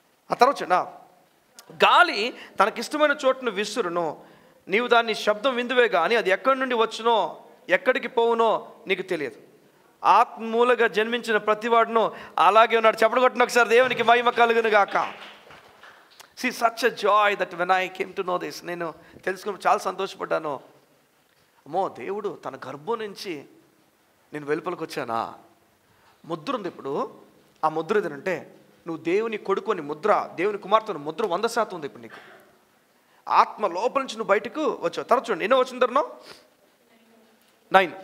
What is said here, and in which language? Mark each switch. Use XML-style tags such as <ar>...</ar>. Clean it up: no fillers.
<te>ఆ తర్వాత చూడండి, గాలి తనకిష్టమైన చోటును విసురును, నీవు దాన్ని శబ్దం విందువే కానీ అది ఎక్కడి నుండి వచ్చునో ఎక్కడికి పోవునో నీకు తెలియదు. ఆత్మూలంగా జన్మించిన ప్రతివాడును అలాగే ఉన్నాడు. చెప్పడం కొట్టిన ఒకసారి దేవునికి మహిమ కలుగును గాక.</te> <en>See, such a joy that when I came to know this,</en> <te>నేను తెలుసుకుని చాలా సంతోషపడ్డాను. అమ్మో, దేవుడు తన గర్భం నుంచి నేను వెలుపలికి వచ్చానా. ముద్ర ఉంది. ఇప్పుడు ఆ ముద్ర ఏదంటే, నువ్వు దేవుని కొడుకుని ముద్ర, దేవుని కుమార్తెను ముద్ర 100% ఉంది ఇప్పుడు నీకు. ఆత్మ లోపల నుంచి నువ్వు బయటకు వచ్చావు. తర్వాత చూడండి, ఎన్నో వచ్చిన తర్వాత 9.</te>